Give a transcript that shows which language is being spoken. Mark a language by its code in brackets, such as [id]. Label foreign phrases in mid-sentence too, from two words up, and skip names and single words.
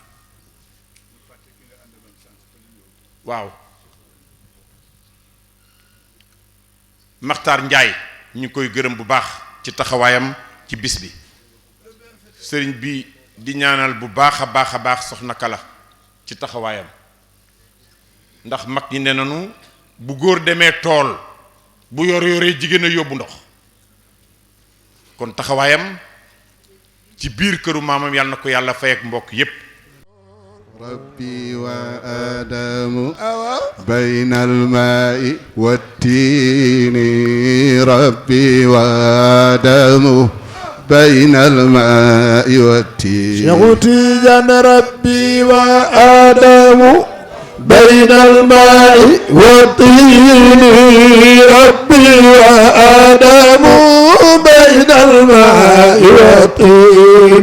[wo] waaw Maxtaar Njaay ñu ngi koy gërëm bu baax ci taxawaayam ci bis bi sëriñ bi di ñaanal bu baax a baax Soxna Kala ci taxawaayam ndax mag ñi ne nanu bu góor demee tool bu yoree jigéen a yóbbu ndox kon taxawaayam ci biir këru maamam yàlla na ko yàlla fay ak mbokk yépp [ar] ربي وآدم بين الماء والتين ربي وآدم بين الماء والتين شيخ تيجان ربي وآدم بين الماء والطين ربي وآدم بين الماء والطين